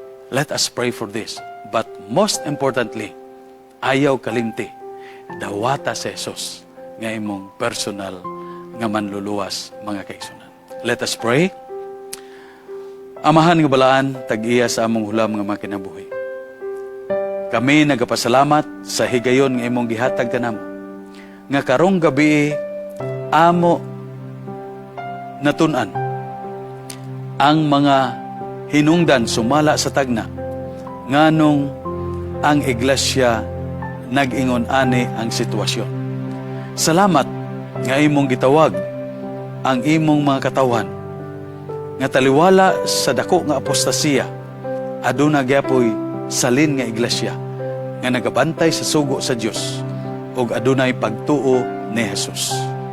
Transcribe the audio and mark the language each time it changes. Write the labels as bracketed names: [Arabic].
[English] Let us pray for this. But most importantly, [Cebuano] ayaw kalimti, dawata sa Jesus nga imong personal nga manluluwas mga kaigsunan. [English] Let us pray. [Cebuano] Amahan nga balaan, tag-iya sa among hulam nga mga kinabuhi. Kami nagapasalamat sa higayon nga imong gihatag kanamo. Nga karong gabi amo natun-an ang mga hinungdan sumala sa tagna nganong ang iglesia nag-ingon ani ang sitwasyon. Salamat nga imong gitawag ang imong mga katawan nga taliwala sa dako nga apostasiya aduna gyapoy salin nga iglesia nga nagabantay sa sugo sa Dios ug adunay pagtuo ni Jesus.